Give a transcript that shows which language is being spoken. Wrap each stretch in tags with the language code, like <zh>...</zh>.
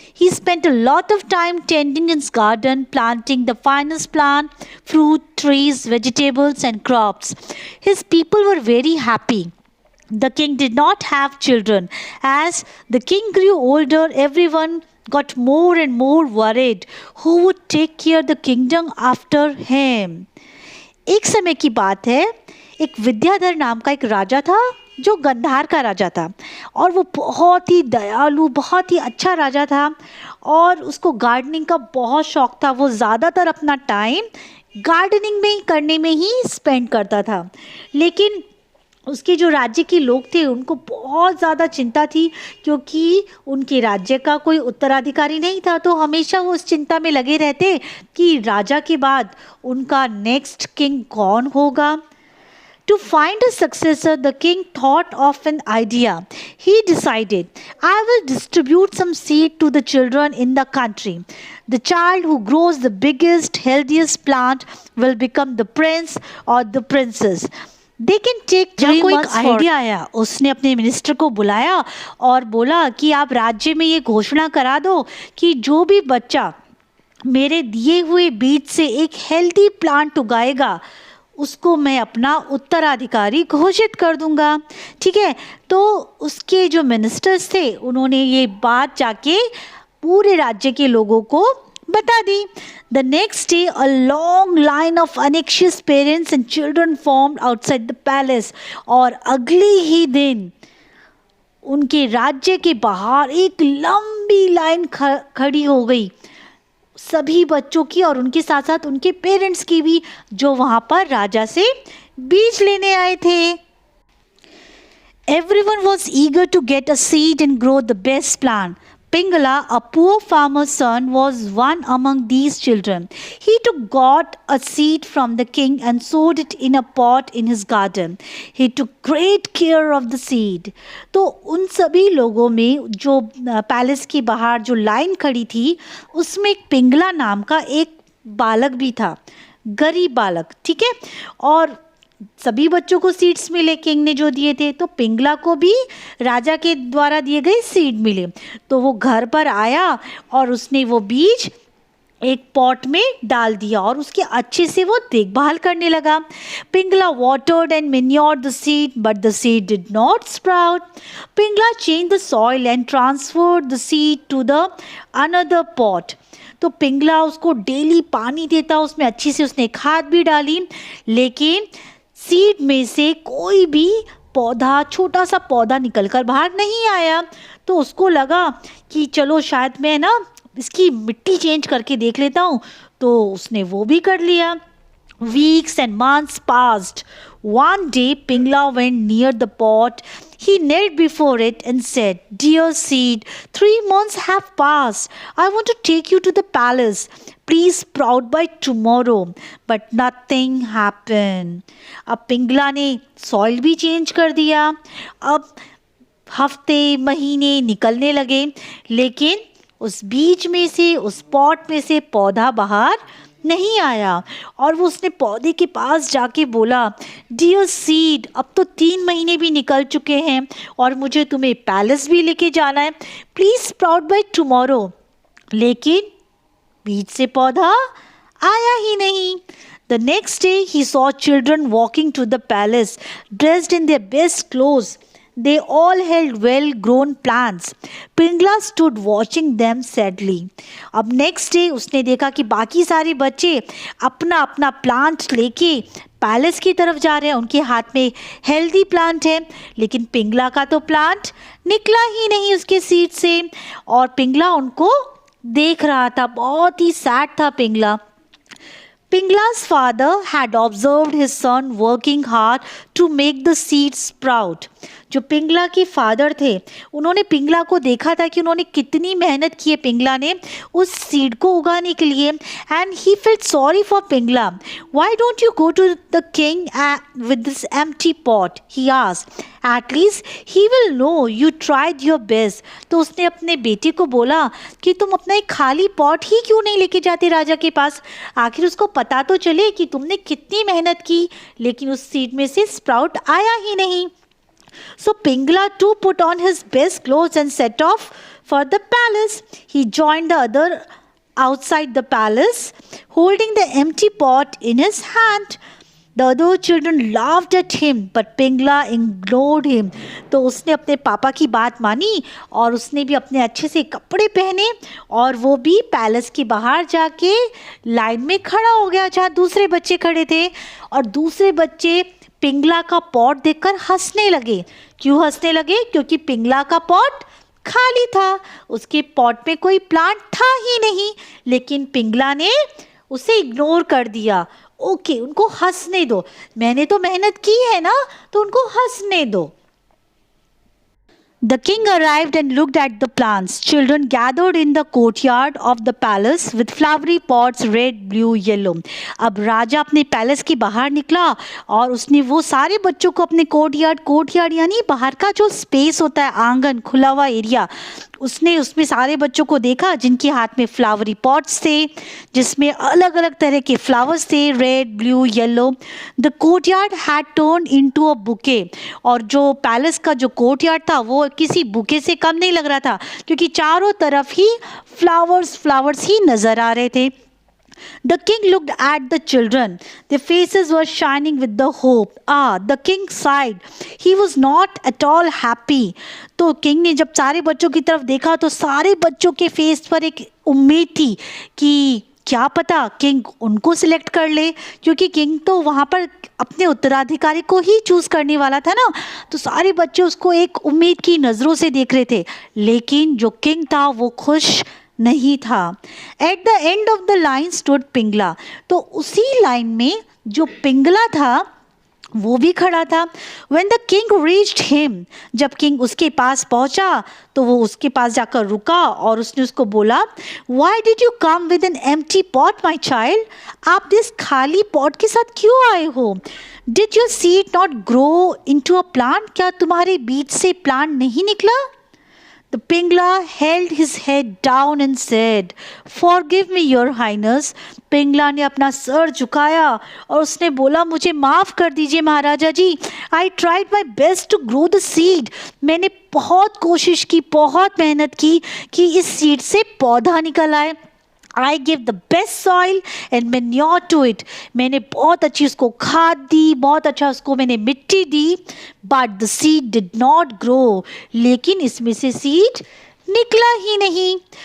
<en>He spent a lot of time tending his garden, planting the finest plant, fruit, trees, vegetables, and crops. His people were very happy. The king did not have children. As the king grew older, everyone got more and more worried. Who would take care of the kingdom after him?</en> <hi>एक समय की बात है, एक विद्याधर नाम का एक राजा था जो गंधार का राजा था और वो बहुत ही दयालु, बहुत ही अच्छा राजा था और उसको गार्डनिंग का बहुत शौक था। वो ज़्यादातर अपना टाइम गार्डनिंग में ही करने में ही स्पेंड करता था। लेकिन उसके जो राज्य के लोग थे उनको बहुत ज़्यादा चिंता थी, क्योंकि उनके राज्य का कोई उत्तराधिकारी नहीं था। तो हमेशा वो उस चिंता में लगे रहते कि राजा के बाद उनका नेक्स्ट किंग कौन होगा।</hi> <en>To find a successor, the king thought of an idea. He decided, I will distribute some seed to the children in the country. The child who grows the biggest, healthiest plant will become the prince or the princess. They can take 3</en> <hi>को एक</hi> <en>months for.</en> <hi>Idea आया, उसने अपने minister को बुलाया और बोला कि आप राज्य में ये घोषणा करा दो कि जो भी बच्चा मेरे दिए हुए बीज से एक हेल्दी प्लांट उगाएगा उसको मैं अपना उत्तराधिकारी घोषित कर दूंगा। ठीक है, तो उसके जो मिनिस्टर्स थे उन्होंने ये बात जाके पूरे राज्य के लोगों को बता दी।</hi> <en>The next day a long line of anxious parents and children formed outside the palace.</en> <hi>और अगले ही दिन उनके राज्य के बाहर एक लंबी लाइन खड़ी हो गई, सभी बच्चों की और उनके साथ साथ उनके पेरेंट्स की भी, जो वहाँ पर राजा से बीज लेने आए थे।</hi> <en>Everyone was eager to get a seed and grow the best plant. Pingala, a poor farmer's son, was one among these children. He got a seed from the king and sowed it in a pot in his garden. He took great care of the seed.</en> <hi>तो उन सभी लोगों में जो palace के बाहर जो line खड़ी थी उसमें एक पिंगला नाम का एक बालक भी था, गरीब बालक। ठीक है, और सभी बच्चों को सीड्स मिले किंग ने जो दिए थे, तो पिंगला को भी राजा के द्वारा दिए गए सीड मिले। तो वो घर पर आया और उसने वो बीज एक पॉट में डाल दिया और उसके अच्छे से वो देखभाल करने लगा।</hi> <en>Pingla watered and manured the seed, but the seed did not sprout. Pingla changed the soil and transferred the seed to the another pot.</en> <hi>तो पिंगला उसको डेली पानी देता, उसमें अच्छी से उसने खाद भी डाली, लेकिन सीड में से कोई भी पौधा, छोटा सा पौधा निकलकर बाहर नहीं आया। तो उसको लगा कि चलो शायद मैं ना इसकी मिट्टी चेंज करके देख लेता हूँ, तो उसने वो भी कर लिया।</hi> <en>Weeks and months passed. One day, Pingla went near the pot. He knelt before it and said, Dear seed, 3 months have passed. I want to take you to the palace. Please sprout by tomorrow. But nothing happened.</en> <hi>अब पिंगला ने soil भी change कर दिया। अब हफ्ते महीने निकलने लगे, लेकिन उस बीज में से, उस पॉट में से पौधा बाहर नहीं आया। और वो उसने पौधे के पास जाके बोला, डियर सीड, अब तो 3 महीने भी निकल चुके हैं और मुझे तुम्हें पैलेस भी लेके जाना है,</hi> <en>Please sprout by tomorrow.</en> <hi>लेकिन बीज से पौधा आया ही नहीं।</hi> <en>The next day he saw children walking to the palace dressed in their best clothes. They all held well-grown plants. Pingla stood watching them sadly.</en> <hi>अब नेक्स्ट डे उसने देखा कि बाकी सारे बच्चे अपना अपना प्लांट लेके पैलेस की तरफ जा रहे हैं, उनके हाथ में हेल्दी प्लांट है, लेकिन पिंगला का तो प्लांट निकला ही नहीं उसके सीट से। और पिंगला उनको देख रहा था, बहुत ही सैड था Pingala.</hi> <en>Pingla's father had observed his son working hard to make the seed sprout.</en> <hi>जो पिंगला के फादर थे उन्होंने पिंगला को देखा था कि उन्होंने कितनी मेहनत की है पिंगला ने उस सीड को उगाने के लिए।</hi> <en>And he felt sorry for Pingla. Why don't you go to the king with this empty pot, he asked. At least he will know you tried your best.</en> <hi>तो उसने अपने बेटे को बोला कि तुम अपना एक खाली पॉट ही क्यों नहीं लेके जाते राजा के पास, आखिर उसको पता तो चले कि तुमने कितनी मेहनत की, लेकिन उस सीड में से स्प्राउट आया ही नहीं।</hi> <en>So Pingla too put on his best clothes and set off for the palace. He joined the other outside the palace, holding the empty pot in his hand. The other children laughed at him, but Pingla ignored him.</en> <hi>तो उसने अपने पापा की बात मानी और उसने भी अपने अच्छे से कपड़े पहने और वो भी पैलेस के बाहर जाके लाइन में खड़ा हो गया जहाँ दूसरे बच्चे खड़े थे। और दूसरे बच्चे पिंगला का पॉट देखकर हंसने लगे। क्यों हंसने लगे? क्योंकि पिंगला का पॉट खाली था, उसके पॉट में कोई प्लांट था ही नहीं, लेकिन पिंगला ने उसे इग्नोर कर दिया। ओके, उनको हंसने दो, मैंने तो मेहनत की है ना, तो उनको हंसने दो।</hi> <en>The king arrived and looked at the plants. Children gathered in the courtyard of the palace with flowery pots, red, blue, yellow.</en> <hi>अब राजा अपने पैलेस के बाहर निकला और उसने वो सारे बच्चों को अपने कोर्टयार्ड यानी बाहर का जो स्पेस होता है, आंगन, खुला हुआ एरिया, उसने उसमें सारे बच्चों को देखा जिनके हाथ में फ्लावरी पॉट्स थे जिसमें अलग अलग तरह के फ्लावर्स थे, red, blue, yellow.</hi> <en>The courtyard had turn into a bouquet.</en> <hi>और जो पैलेस का जो कोर्टयार्ड था वो किसी बुके से कम नहीं लग रहा था, क्योंकि चारों तरफ ही फ्लावर्स ही नजर आ रहे थे।</hi> <en>The king looked at the children. Their faces were shining with the hope. The king sighed. He was not at all happy.</en> <hi>तो किंग ने जब सारे बच्चों की तरफ देखा तो सारे बच्चों के फेस पर एक उम्मीद थी कि क्या पता किंग उनको सिलेक्ट कर ले, क्योंकि किंग तो वहाँ पर अपने उत्तराधिकारी को ही चूज करने वाला था ना। तो सारे बच्चे उसको एक उम्मीद की नज़रों से देख रहे थे, लेकिन जो किंग था वो खुश नहीं था।</hi> <en>At the end of the line stood Pingla.</en> <hi>तो उसी लाइन में जो पिंगला था वो भी खड़ा था।</hi> <en>When the king reached him,</en> <hi>जब किंग उसके पास पहुंचा तो वो उसके पास जाकर रुका और उसने उसको बोला,</hi> <en>Why did you come with an empty pot, my child?</en> <hi>आप इस खाली पॉट के साथ क्यों आए हो?</hi> <en>Did your seed not grow into a plant?</en> <hi>क्या तुम्हारे बीज से प्लांट नहीं निकला?</hi> <en>The Pingla held his head down and said, Forgive me, your highness.</en> <hi>Pingala ने अपना सर झुकाया और उसने बोला, मुझे माफ़ कर दीजिए महाराजा जी।</hi> <en>I tried my best to grow the seed.</en> <hi>मैंने बहुत कोशिश की, बहुत मेहनत की कि इस सीड से पौधा निकल आए।</hi> <en>I gave the best soil and manure to it.</en> <hi>मैंने बहुत अच्छी उसको खाद दी, बहुत अच्छा उसको मैंने मिट्टी दी,</hi> <en>but the seed did not grow.</en> <hi>लेकिन इसमें से सीड निकला ही नहीं।</hi>